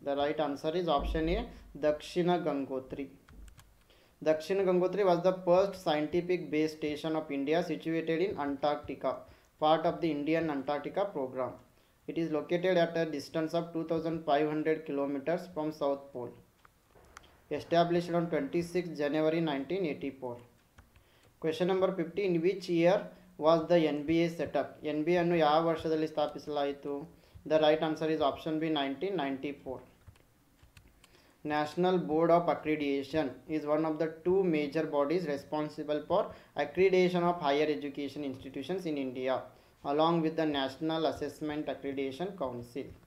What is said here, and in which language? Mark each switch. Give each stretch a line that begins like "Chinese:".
English: The right answer is option A, Dakshina Gangotri. Dakshina Gangotri was the first scientific base station of India situated in Antarctica, part of the Indian Antarctica program. It is located at a distance of 2500 kilometers from South Pole. Established on 26 January 1984. Question number 50. In which year was the NBA set up?
Kannada: NBA ಅನ್ನು ಯಾವ ವರ್ಷದಲ್ಲಿ ಸ್ಥಾಪಿಸಲಾಯಿತು?
English: The right answer is option B, 1994. National Board of Accreditation is one of the two major bodies responsible for accreditation of higher education institutions in India, along with the National Assessment Accreditation Council.